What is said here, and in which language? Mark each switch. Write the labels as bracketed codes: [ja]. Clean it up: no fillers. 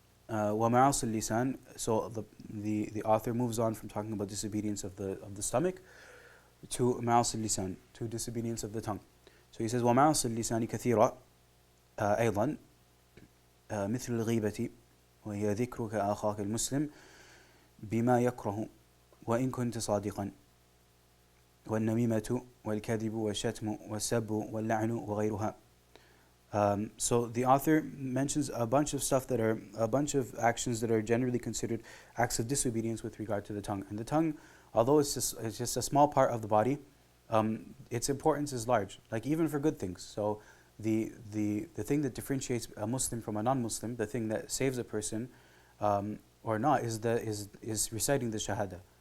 [ar] وَمَعَاصِ اللِّسَانِ. [en] So the author moves on from talking about disobedience of the stomach to [ar] مَعَاصِ اللِّسَانِ, [en] to disobedience of the tongue. So he says [ar] وَمَعَاصِ اللِّسَانِ كَثِيرًا أيضا مثل الغيبة وهي ذكرك أخاك المسلم بما يكره وإن كنت صادقا والنميمة والكذب والشتم والسب واللعن وغيرها. [en] So the author mentions a bunch of actions that are generally considered acts of disobedience with regard to the tongue. And the tongue, although it's just a small part of the body, its importance is large. Like even for good things. So the thing that differentiates a Muslim from a non-Muslim, the thing that saves a person or not, is reciting the shahada.